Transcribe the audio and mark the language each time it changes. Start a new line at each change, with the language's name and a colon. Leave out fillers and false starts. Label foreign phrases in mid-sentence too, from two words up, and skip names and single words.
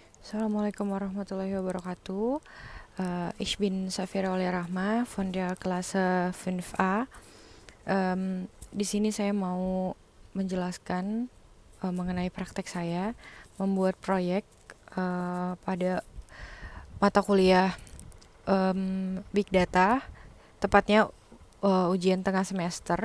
Arabic: السلام عليكم ورحمة الله وبركاته.
German: Ich bin Safira Aulia Rahma von der Klasse 5A.
Indonesian: Di sini saya mau menjelaskan mengenai praktek saya membuat proyek pada mata kuliah
English: Big Data,
Indonesian: tepatnya ujian tengah semester.